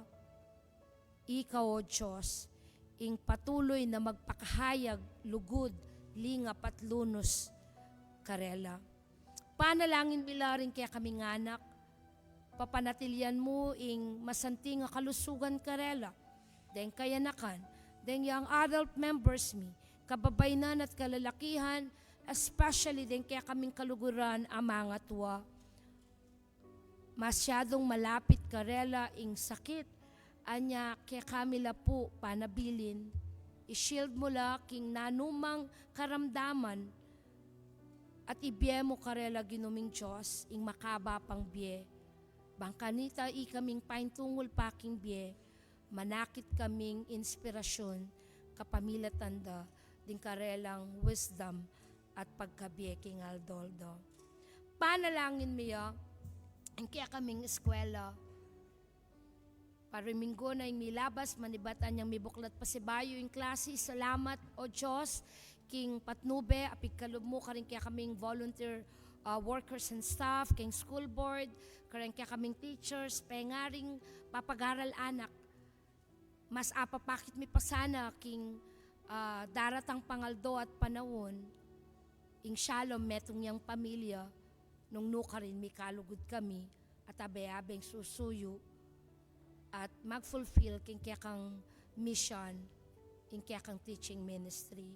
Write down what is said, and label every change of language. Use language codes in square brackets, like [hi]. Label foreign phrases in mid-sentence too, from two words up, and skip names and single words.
[pam] Ikaw o Diyos, ing patuloy na magpakahayag, lugod, lingap at lunos karela. Panalangin milaring kaya kaming anak, papanatilyan mo ing masanting nga kalusugan karela, deng kayanakan, deng yang [en] adult members [pam] mi, kababaynan at kalalakihan, especially din kaya kaming kaluguran ang mga tuwa. Masyadong malapit karela ing sakit, anya kaya kami po panabilin, i-shield mo la king nanumang karamdaman, at ibiye mo karela ginuming Diyos, ing makaba pang biye. Bangkanita i kaming paintungol paking biye, manakit kaming inspirasyon, kapamilatanda, ding karelang wisdom, at pagkabiye king Aldoldo. Panalangin miya, ang kaya kaming eskwela, pariminggo na yung milabas, manibatan niyang mibuklat pa si Bayo yung klase. Salamat o Diyos, king patnube, apig kalub mo, karing kaya kaming [en] volunteer workers and staff, [pam] king [en] school board, [pam] karing kaya kaming teachers, pengaring papagaral anak. Mas apapakit mi pa sana, king daratang pangaldo at panahon, ing shalom metong niyang pamilya, nung nuka rin may kalugod kami, at abe-abeng susuyo, at mag-fulfill king kaya kang mission, king kaya kang [en] teaching ministry.